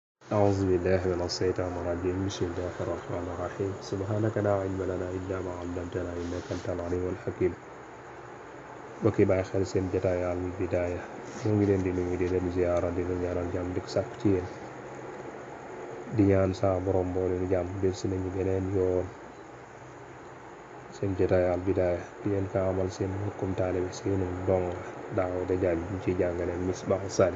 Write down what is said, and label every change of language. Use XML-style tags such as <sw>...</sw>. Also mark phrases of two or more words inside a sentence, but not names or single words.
<ar>أعوذ بالله من الشيطان الرجيم بسم الله الرحمن الرحيم سبحانك لا علم لنا إلا ما علمتنا إنك أنت العليم الحكيم</ar> <wo>bokki bàyyi xel seen jotaay Al Bidaaya ñoo ngi leen di nuyu di leen ziyaara di leen ñaanal jàmm di ko sàkk ci yéen di ñaan saa borom boo leen jàmm del si nañu beneen yoon seen jotaay Al Bidaaya di leen ko amal seen mbokkum taalibe seenu dong Daawuda Jaañ ñu ciy jàngale Misbaahu Saalik</wo>